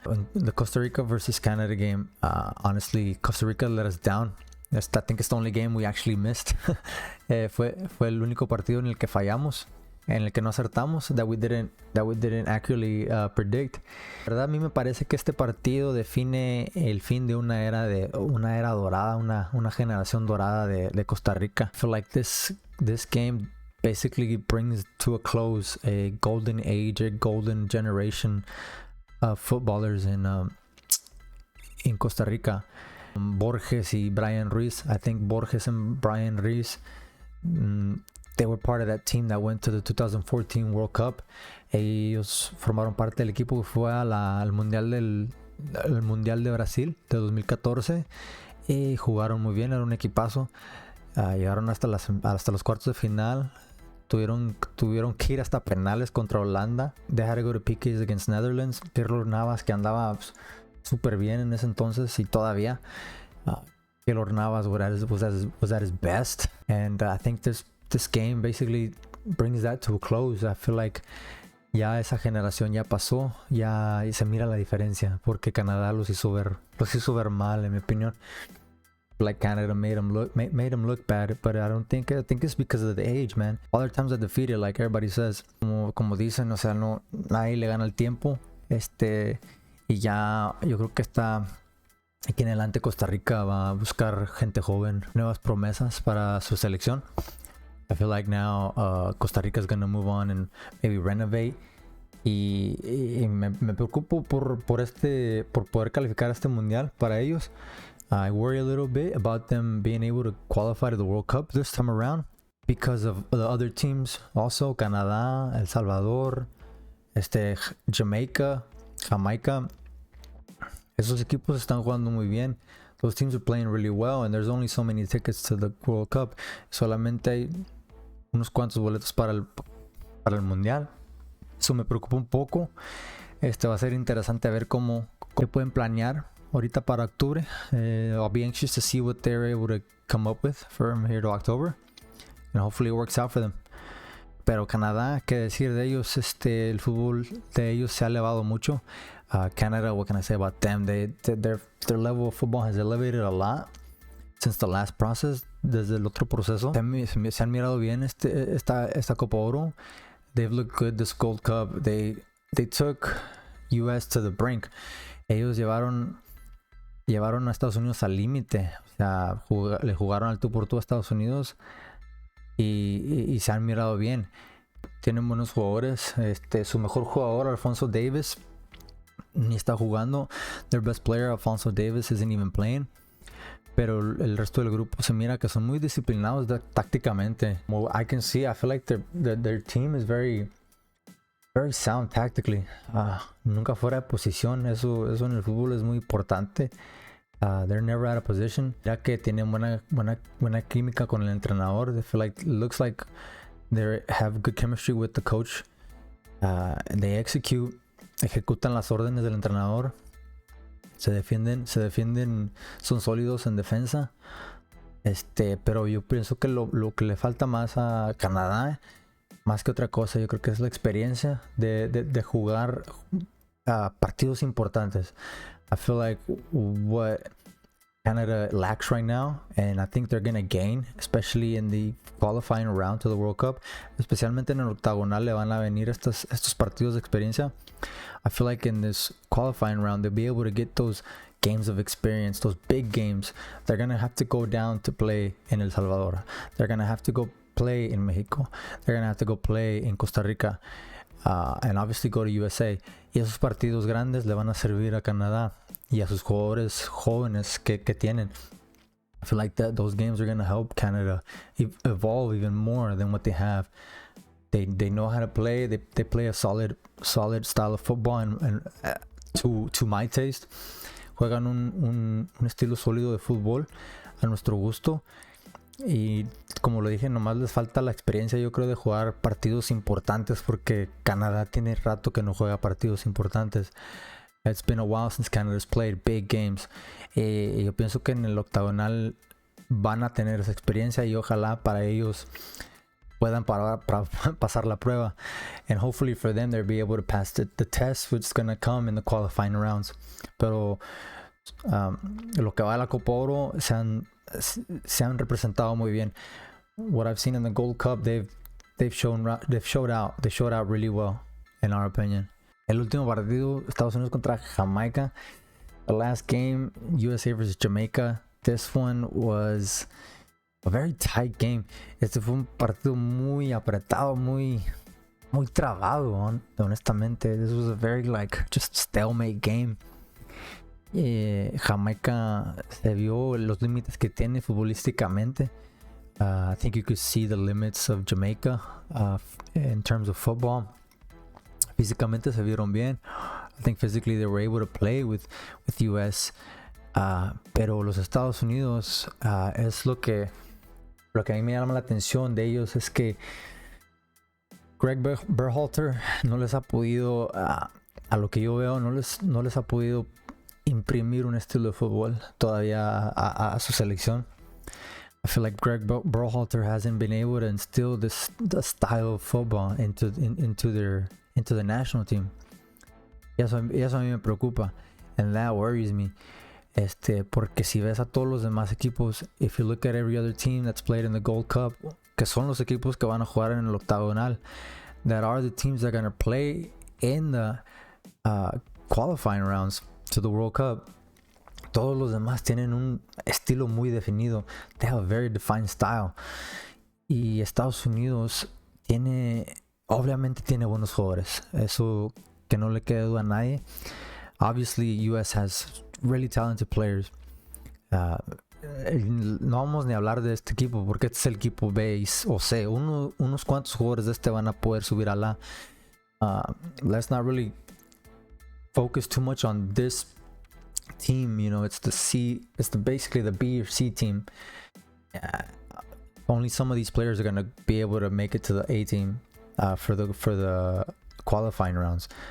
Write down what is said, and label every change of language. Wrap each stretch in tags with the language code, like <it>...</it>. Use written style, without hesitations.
<en>In the Costa Rica versus Canada game, honestly, Costa Rica let us down. I think it's the only game we actually missed.</en> <es>Fue el único partido en el que fallamos, en el que no acertamos,</es> <en>that we didn't accurately predict.</en> <es>La verdad, a mí me parece que este partido define el fin de una era dorada, una generación dorada de Costa Rica.</es> <en>I feel like this game basically brings to a close a golden age, a golden generation of footballers in Costa Rica.</en> <es>Borges y Brian Ruiz.</es> <en>I think Borges and Brian Ruiz, they were part of that team that went to the 2014 World Cup.</en> <es>Ellos formaron parte del equipo que fue al mundial de Brasil de 2014 y jugaron muy bien, era un equipazo. Llegaron hasta los cuartos de final. Tuvieron que ir hasta penales contra Holanda.</es> <en>They had to go to PKs against Netherlands.</en> <es>Keylor Navas, que andaba súper bien en ese entonces y todavía.</es> <en>Keylor Navas was at his best. And I think this game basically brings that to a close. I feel like</en> <es>ya esa generación ya pasó. Ya se mira la diferencia. Porque Canadá los hizo ver mal, en mi opinión.</es> <en>Like Canada made him look bad, but I think it's because of the age, man. Other times are defeated, like everybody says.</en> <es>Como dicen, o sea, no, nadie le gana el tiempo. Y ya yo creo que aquí en adelante Costa Rica va a buscar gente joven, nuevas promesas para su selección.</es> <en>I feel like now Costa Rica is gonna move on and maybe renovate.</en> <es>Y me preocupo por poder calificar a este mundial para ellos.</es> <en>I worry a little bit about them being able to qualify to the World Cup this time around because of the other teams. Also, Canadá, El Salvador, Jamaica.</en> <es>Esos equipos están jugando muy bien.</es> <en>Those teams are playing really well, and there's only so many tickets to the World Cup.</en> <es>Solamente hay unos cuantos boletos para el Mundial. Eso me preocupa un poco. Va a ser interesante ver cómo pueden planear ahorita para octubre.</es> <en>I'll be anxious to see what they're able to come up with from here to October, and hopefully it works out for them.</en> <es>Pero Canadá, qué decir de ellos, el fútbol de ellos se ha elevado mucho.</es> <en>Canada, what can I say about them? Their level of football has elevated a lot since the last process,</en> <es>desde el otro proceso. Se han mirado bien esta Copa Oro.</es> <en>They've looked good this Gold Cup. They took US to the brink.</en> <es>Ellos llevaron a Estados Unidos al límite. O sea, le jugaron al tú por tú a Estados Unidos y se han mirado bien. Tienen buenos jugadores. Su mejor jugador, Alfonso Davis, ni está jugando.</es> <en>Their best player, Alfonso Davis, isn't even playing.</en> <es>Pero el resto del grupo se mira que son muy disciplinados tácticamente.</es> <en>I feel like their team is very sound tactically.</en> <es>Nunca fuera de posición. Eso en el fútbol es muy importante.</es> <en>They're never out of position.</en> <es>Ya que tienen buena química con el entrenador.</es> <en>They feel like, looks like they have good chemistry with the coach. They</en> <es>ejecutan las órdenes del entrenador. Se defienden, son sólidos en defensa. Pero yo pienso que lo que le falta más a Canadá, más que otra cosa, yo creo que es la experiencia de jugar partidos importantes.</es> <en>I feel like what Canada lacks right now, and I think they're going to gain, especially in the qualifying round to the World Cup,</en> <es>especialmente en el octagonal le van a venir estos partidos de experiencia.</es> <en>I feel like in this qualifying round, they'll be able to get those games of experience, those big games. They're going to have to go down to play in El Salvador. They're going to have to go play in Mexico. They're going to have to go play in Costa Rica. And obviously go to USA.</en> <es>Y esos partidos grandes le van a servir a Canadá y a sus jugadores jóvenes que tienen.</es> <en>I feel like those games are going to help Canada evolve even more than what they have. They know how to play. They play a solid style of football, and to my taste,</en> <es>juegan un estilo sólido de fútbol a nuestro gusto. Y como lo dije, nomás les falta la experiencia, yo creo, de jugar partidos importantes, porque Canadá tiene rato que no juega partidos importantes.</es> <en>It's been a while since Canada's played big games.</en> <es>Yo pienso que en el octagonal van a tener esa experiencia, y ojalá para ellos puedan pasar la prueba.</es> <en>And hopefully for them, they'll be able to pass the test, which is going to come in the qualifying rounds.</en> <es>Pero lo que va a la Copa Oro, se han representado muy bien.</es> <en>What I've seen in the Gold Cup, they've showed out really well, in our opinion.</en> <es>El último partido, Estados Unidos contra Jamaica.</es> <en>The last game, USA versus Jamaica. This one was a very tight game.</en> <es>Este fue un partido muy apretado, muy trabado, honestamente.</es> <en>This was a very just stalemate game.</en> <es>Jamaica se vio los límites que tiene futbolísticamente.</es> <en>I think you could see the limits of Jamaica in terms of football.</en> <es>Físicamente se vieron bien.</es> <en>I think physically they were able to play with US.</en> <es>Pero los Estados Unidos, es lo que a mí me llama la atención de ellos, es que Greg Berhalter no les ha podido, a lo que yo veo, no les ha podido imprimir un estilo de fútbol todavía a su selección.</es> <en>I feel like Greg Berhalter hasn't been able to instill the style of football into the national team.</en> <es>Y eso a mí me preocupa,</es> <en>and that worries me.</en> <es>Porque si ves a todos los demás equipos,</es> <en>if you look at every other team that's played in the Gold Cup,</en> <es>que son los equipos que van a jugar en el octagonal,</es> <en>that are the teams that are going to play in the qualifying rounds to the World Cup,</en> <es>todos los demás tienen un estilo muy definido.</es> <en>They have a very defined style.</en> <es>Y Estados Unidos obviamente tiene buenos jugadores, eso que no le quede duda a nadie.</es> <en>Obviously, US has really talented players.</en> <es>No vamos ni a hablar de este equipo, porque este es el equipo B o C. Unos cuantos jugadores de este van a poder subir a la.</es> <en>Let's not really focus too much on this team. You know, it's the C. It's basically the B or C team. Only some of these players are gonna be able to make it to the A team for the qualifying rounds.</en>